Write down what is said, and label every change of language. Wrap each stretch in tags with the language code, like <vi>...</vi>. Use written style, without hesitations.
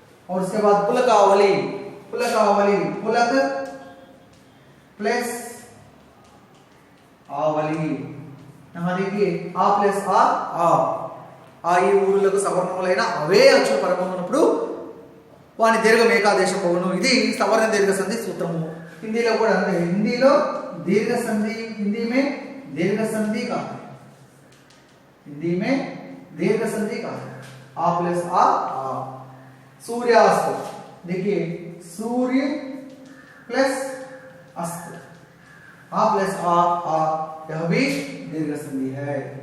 <hi>और उसके बाद पुलकावली, पुलकावली पुलक प्लस आवली. यहां देखिए आ प्लस आ</hi> <te>ఈ ఊరులకు సవర్ణములైన అవే అచ్చు పరమమునప్పుడు వాని దీర్ఘం ఏకాదేశం పోవును. ఇది సవర్ణ దీర్ఘ సంధి సూత్రము. हिंदीలో కూడా అంతే. हिंदीలో దీర్ఘ సంధి,</te> <hi>हिंदी में दीर्घ संधि का है, हिंदी में दीर्घ संधि का है. आ प्लस आ. सूर्यास्त, देखिए सूर्य प्लस अस्त, आ प्लस आ, यह भी दीर्घ संधि है.</hi>